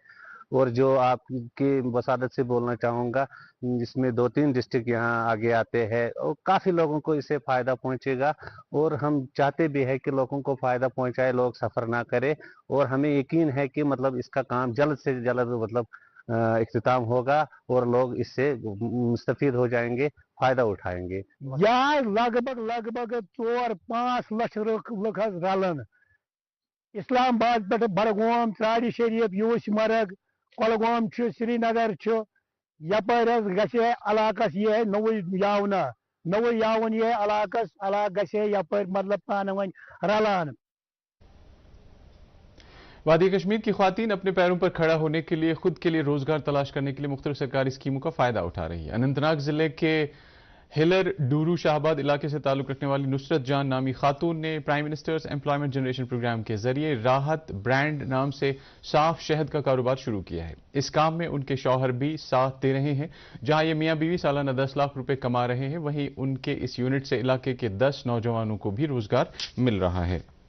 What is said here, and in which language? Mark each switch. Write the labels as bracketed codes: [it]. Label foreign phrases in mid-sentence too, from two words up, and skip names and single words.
[ur] اور جو آپ کی وسادت سے بولنا چاہوں گا، جس میں 2-3 ڈسٹرکٹ یہاں آگے آتے ہیں اور کافی لوگوں کو اس سے فائدہ پہنچے گا اور ہم چاہتے بھی ہیں کہ لوگوں کو فائدہ پہنچائے، لوگ سفر نہ کرے اور ہمیں یقین ہے کہ اس کا کام جلد سے جلد اختتام ہوگا اور لوگ اس سے مستفید ہو جائیں گے، فائدہ اٹھائیں گے۔ [ks] یہ لگ بھگ 4-5 لچھ لُکھ رلن اسلام آباد پہ بڑگوم ژرارِ شریف یوس مرگ کۄلگوم سری نگر یپٲرۍ حظ گژھِ علاقس یہ نوٚوُے یاوُن یہ علاقس گژھِ یپٲرۍ مطلب پانہٕ ؤنۍ رلان۔ [ur] وادی کشمیر کی خواتین اپنے پیروں پر کھڑا ہونے کے لیے خود کے لیے روزگار تلاش کرنے کے لیے مختلف سرکاری اسکیموں کا فائدہ اٹھا رہی ہے۔ اننت ناگ ضلع کے ہلر ڈورو شاہباد علاقے سے تعلق رکھنے والی نصرت جان نامی خاتون نے پرائم منسٹرز ایمپلائمنٹ جنریشن پروگرام کے ذریعے راحت برانڈ نام سے صاف شہد کا کاروبار شروع کیا ہے۔ اس کام میں ان کے شوہر بھی ساتھ دے رہے ہیں۔ جہاں یہ میاں بیوی سالانہ 10 لاکھ روپے کما رہے ہیں وہیں ان کے اس یونٹ سے علاقے کے 10 نوجوانوں کو بھی روزگار مل رہا ہے۔